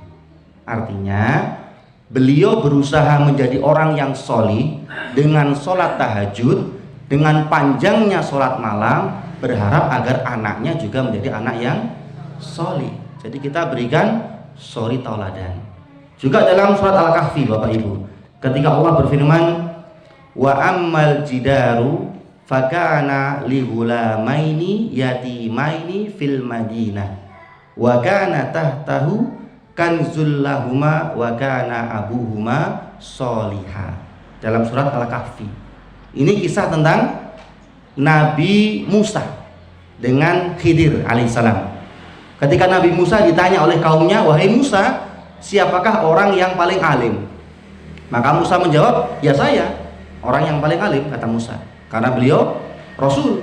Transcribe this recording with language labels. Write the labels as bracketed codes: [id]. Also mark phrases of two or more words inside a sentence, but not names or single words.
[id] Artinya beliau berusaha menjadi orang yang solih dengan sholat tahajud, dengan panjangnya sholat malam, berharap agar anaknya juga menjadi anak yang solih. Jadi kita berikan suri tauladan. Juga dalam surat Al-Kahfi Bapak Ibu, ketika Allah berfirman, [ar] وأما الجدار فكان لغلامين يتيمين في المدينة وكان تحته كنز لهما وكان أبوهما صالحا. [id] Dalam surat Al-Kahfi. Ini kisah tentang Nabi Musa dengan Khidir alaihissalam. Ketika Nabi Musa ditanya oleh kaumnya, wahai Musa, siapakah orang yang paling alim? Maka Musa menjawab, ya saya, orang yang paling alim, kata Musa, karena beliau Rasul.